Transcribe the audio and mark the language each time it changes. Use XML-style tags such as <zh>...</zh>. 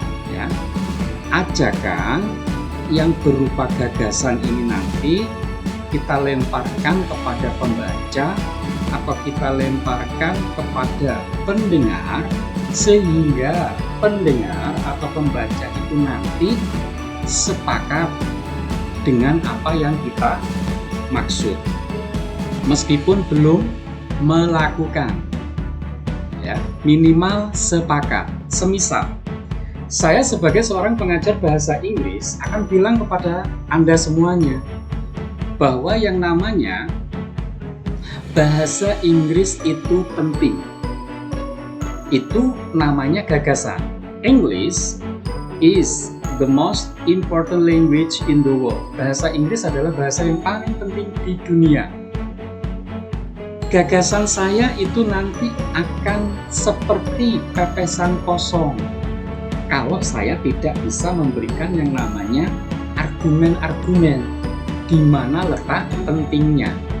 <id>Ya, ajakan yang berupa gagasan ini nanti kita lemparkan kepada pembaca atau kita lemparkan kepada pendengar sehingga pendengar atau pembaca itu nanti sepakat dengan apa yang kita maksud meskipun belum melakukan, ya, minimal sepakat. Semisal saya sebagai seorang pengajar bahasa Inggris akan bilang kepada Anda semuanya bahwa yang namanya bahasa Inggris itu penting. Itu namanya gagasan.</id> <en>English is the most important language in the world.</en> <id>Bahasa Inggris adalah bahasa yang paling penting di dunia. Gagasan saya itu nanti akan seperti pepesan kosong kalau saya tidak bisa memberikan yang namanya argumen-argumen di mana letak pentingnya.</id>